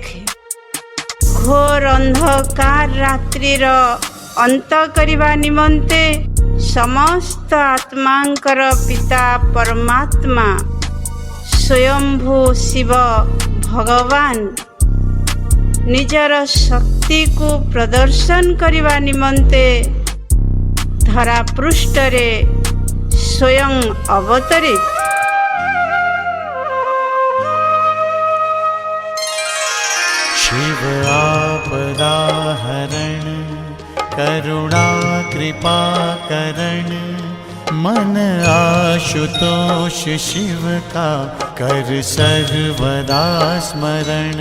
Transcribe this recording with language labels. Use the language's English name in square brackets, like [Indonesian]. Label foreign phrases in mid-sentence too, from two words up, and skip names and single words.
[Odia] ଘୋର ଅନ୍ଧକାର ରାତ୍ରିର ଅନ୍ତ କରିବା ନିମନ୍ତେ ସମସ୍ତ ଆତ୍ମାଙ୍କର ପିତା ପରମାତ୍ମା ସ୍ୱୟଂଭୂ ଶିବ ଭଗବାନ ନିଜର ଶକ୍ତିକୁ ପ୍ରଦର୍ଶନ କରିବା ନିମନ୍ତେ ଧରାପୃଷ୍ଠରେ ସ୍ୱୟଂ ଅବତରିତ। [Hindi] शिव आपदा हरण करुणा कृपा करण मन आशुतोष शिव का कर सर्वदा स्मरण।